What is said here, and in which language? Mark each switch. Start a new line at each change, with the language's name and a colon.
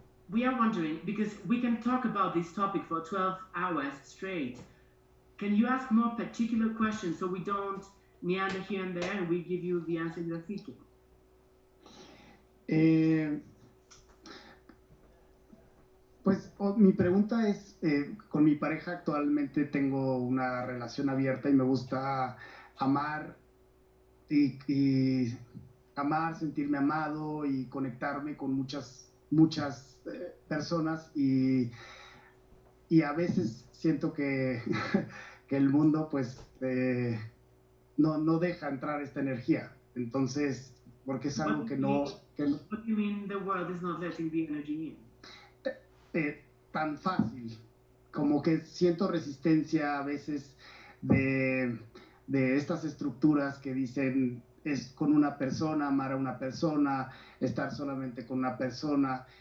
English: We are wondering, because we can talk about this topic for 12 hours straight, can you ask more particular questions so we don't meander here and there and we give you the answer you're seeking?
Spanish: Pues mi pregunta es, con mi pareja actualmente tengo una relación abierta y me gusta amar y amar, sentirme amado y conectarme con muchas personas y a veces siento que, que el mundo pues no deja entrar esta energía. Entonces, porque es algo que no...
English: What do you mean the world is not letting the energy in?
Spanish: Tan fácil, como que siento resistencia a veces de estas estructuras que dicen es con una persona, amar a una persona, estar solamente con una persona.